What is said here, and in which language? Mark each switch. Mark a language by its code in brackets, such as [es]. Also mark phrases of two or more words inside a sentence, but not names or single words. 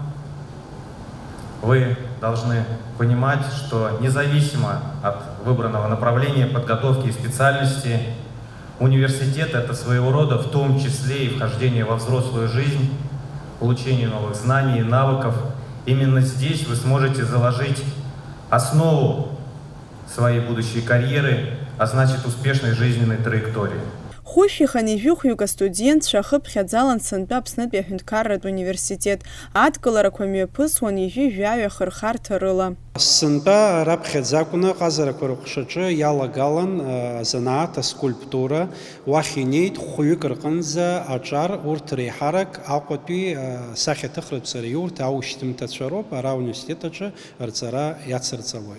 [ru] Вы должны понимать, что независимо от выбранного направления подготовки и специальности, университет — это своего рода в том числе и вхождение во взрослую жизнь, получению новых знаний и навыков. Именно здесь вы сможете заложить основу своей будущей карьеры, а значит успешной жизненной траектории. [ab] Хушихан ижәыхҩык астудентцәа хыԥхьаӡалан сынтәа Аԥснытәи аҳәынҭқарратә университет адкыларақәа мҩаԥысуан ижәи-жәаҩа хырхарҭа рыла. Сынтәа раԥхьаӡакәны ҟазарақәа рыҟәшаҿы иалагалан азанааҭ аскульптура, уахь инеит хәҩык рҟынӡа аҿар, урҭ реиҳарак Аҟәатәи сахьаҭыхратә сариурҭа аушьҭымҭацәа роуп, ара ауниверситет аҿы рҵара иацырҵалоит.